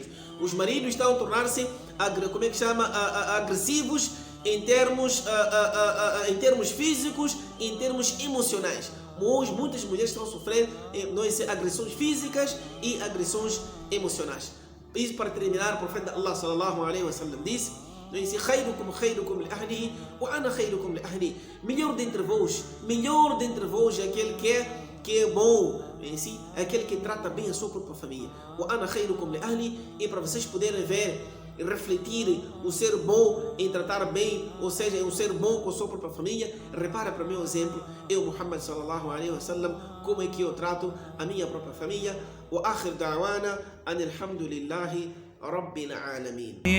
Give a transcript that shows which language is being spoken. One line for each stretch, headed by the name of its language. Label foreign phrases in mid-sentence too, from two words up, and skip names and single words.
Portuguese: Os maridos estão a tornar-se, agressivos em termos físicos e em termos emocionais. Hoje muitas mulheres estão a sofrer agressões físicas e agressões emocionais. Isso para terminar, o profeta Allah
Arabic: صلى الله عليه وسلم
Portuguese: disse: melhor dentre vós é aquele que é bom em si, é aquele que trata bem a sua própria família. E para vocês poderem ver e refletir o ser bom em tratar bem, ou seja, um ser bom com a sua própria família, repara para o meu exemplo, eu,
Arabic: محمد صلى الله عليه وسلم,
Portuguese: como é que eu trato a minha própria família.
Arabic: وآخر دعوانا أن الحمد لله رب العالمين.